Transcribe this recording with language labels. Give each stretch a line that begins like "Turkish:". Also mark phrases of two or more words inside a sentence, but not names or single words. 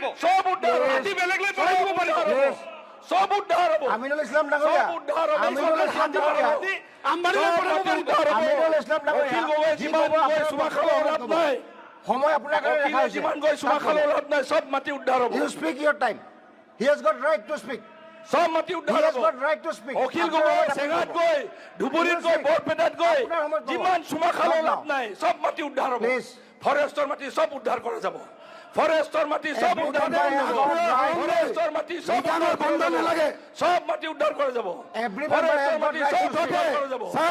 Assamese: সব উদ্ধাৰ হ'ব। হাতী বেলেগ লৈ পেলাই দিব পাৰিব সব উদ্ধাৰ হ'ব। আমিনুল ইছলাম ডাঙৰীয়া, সব উদ্ধাৰ হ'ব। আমিনুল ইছলাম ডাঙৰীয়া, হাতী আম্বানী লৈ পেলাই দিব পাৰিব আমিনুল ইছলাম ডাঙৰীয়া, অখিল গগৈ যিমান গৈ চুমা খালেও লাভ নাই। সময় আপোনাৰ কাৰণে অখিলে ৰাখা হৈছে। যিমান গৈ চুমা খালেও লাভ নাই, সব মাটি উদ্ধাৰ হ'ব।
English: You speak your time. He has got right to speak.
Assamese: সব মাটি
English: He
Assamese: উদ্ধাৰ
English: has
Assamese: হ'ব।
English: got right to speak.
Assamese: অখিল গগৈ চেঙাত গৈ ধুবুৰীত গৈ বৰপেটাত গৈ আপোনাৰ সময়ত ক'ব। যিমান চুমা খালেও লাভ Stop নাই, সব মাটি উদ্ধাৰ হ'ব। Please. ফৰেষ্টৰ মাটি সব উদ্ধাৰ কৰা যাব। ফৰেষ্টৰ মাটি সব উদ্ধাৰ কৰা যাব। ফৰেষ্টৰ মাটি সব উদ্ধাৰ কৰা যাব। সব মাটি উদ্ধাৰ কৰা যাব।
English: Every member has
Assamese: ফৰেষ্টৰ
English: got
Assamese: মাটি
English: right
Assamese: সব
English: to speak.
Assamese: উদ্ধাৰ কৰা যাব।